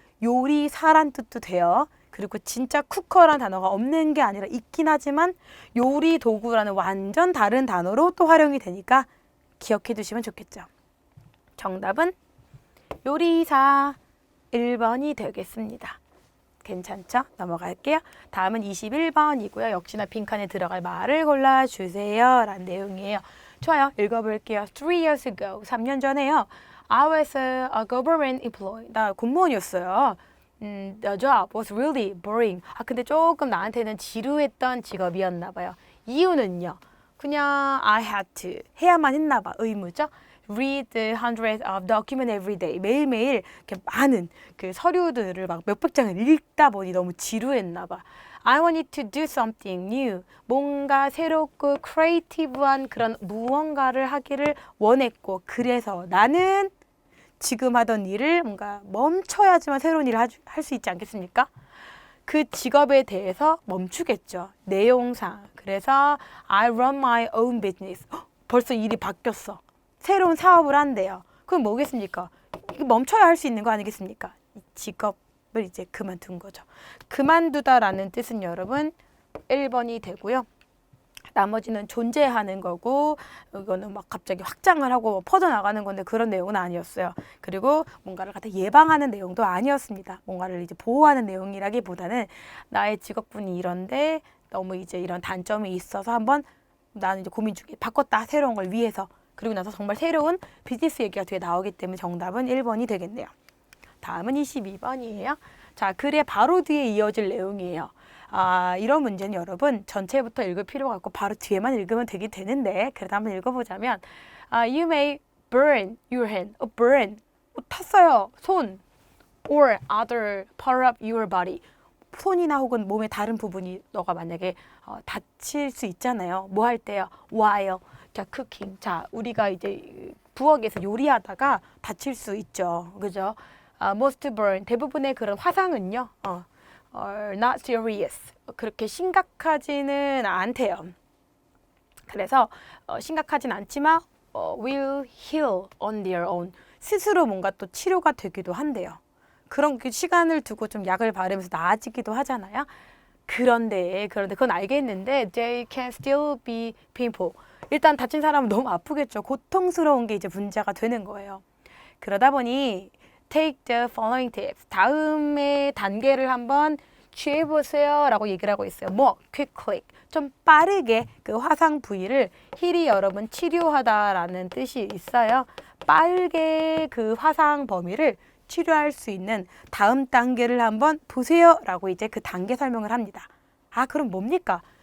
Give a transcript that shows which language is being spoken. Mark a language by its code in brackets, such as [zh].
[ko] 요리사란 뜻도 돼요. 그리고 진짜 쿠커라는 단어가 없는 게 아니라 있긴 하지만 요리 도구라는 완전 다른 단어로 또 활용이 되니까 기억해 두시면 좋겠죠. 정답은 요리사 1번이 되겠습니다. 괜찮죠? 넘어갈게요. 다음은 21번이고요. 역시나 빈칸에 들어갈 말을 골라주세요. 라는 내용이에요. 좋아요. 읽어볼게요. [en] 3 years ago. [ko] 3년 전에요. [en] I was a government employee. [ko] 나 공무원이었어요. [en] The job was really boring. [ko] 근데 조금 나한테는 지루했던 직업이었나 봐요. 이유는요. 그냥 [en] I had to [ko] 해야만 했나 봐. 의무죠. [en] Read hundreds of documents every day. [ko] 매일매일 이렇게 많은 그 서류들을 막 몇백 장을 읽다 보니 너무 지루했나 봐. [en] I wanted to do something new. [ko] 뭔가 새롭고 크리에이티브한 그런 무언가를 하기를 원했고 그래서 나는 지금 하던 일을 뭔가 멈춰야지만 새로운 일을 할 수 있지 않겠습니까? 그 직업에 대해서 멈추겠죠. 내용상. 그래서 [en] I run my own business. [ko] 벌써 일이 바뀌었어. 새로운 사업을 한대요. 그럼 뭐겠습니까? 이거 멈춰야 할 수 있는 거 아니겠습니까? 이 직업을 이제 그만둔 거죠. 그만두다라는 뜻은 여러분 1번이 되고요. 나머지는 존재하는 거고 이거는 막 갑자기 확장을 하고 퍼져나가는 건데 그런 내용은 아니었어요. 그리고 뭔가를 갖다 예방하는 내용도 아니었습니다. 뭔가를 이제 보호하는 내용이라기보다는 나의 직업군이 이런데 너무 이제 이런 단점이 있어서 한번 나는 이제 고민 중에 바꿨다. 새로운 걸 위해서. 그리고 나서 정말 새로운 비즈니스 얘기가 뒤에 나오기 때문에 정답은 1번이 되겠네요. 다음은 22번이에요. 자, 글의 바로 뒤에 이어질 내용이에요. 이런 문제는 여러분 전체부터 읽을 필요가 없고 바로 뒤에만 읽으면 되긴 되는데 그래도 한번 읽어보자면 [en] You may burn your hand. [ko] burn. 탔어요. 손. [en] Or other part of your body. [ko] 손이나 혹은 몸의 다른 부분이 너가 만약에 다칠 수 있잖아요. 뭐 할 때요? [en] While. [ko] 자, [en] cooking. [ko] 자, 우리가 이제 부엌에서 요리하다가 다칠 수 있죠. 그죠? [en] Most burn. [ko] 대부분의 그런 화상은요. [en] are not serious. [ko] 그렇게 심각하지는 않대요. 그래서 심각하진 않지만 [en] will heal on their own. [ko] 스스로 뭔가 또 치료가 되기도 한대요. 그런 그 시간을 두고 좀 약을 바르면서 나아지기도 하잖아요. 그런데 그건 알겠는데 [en] they can still be painful. [ko] 일단 다친 사람은 너무 아프겠죠. 고통스러운 게 이제 문제가 되는 거예요. 그러다 보니 [en] take the following tips. [ko] 다음의 단계를 한번 취해보세요 라고 얘기를 하고 있어요. 뭐? [en] quickly. [ko] 좀 빠르게 그 화상 부위를 힐이 여러분 치료하다라는 뜻이 있어요. 빠르게 그 화상 범위를 치료할 수 있는 다음 단계를 한번 보세요 라고 이제 그 단계 설명을 합니다. 그럼 뭡니까?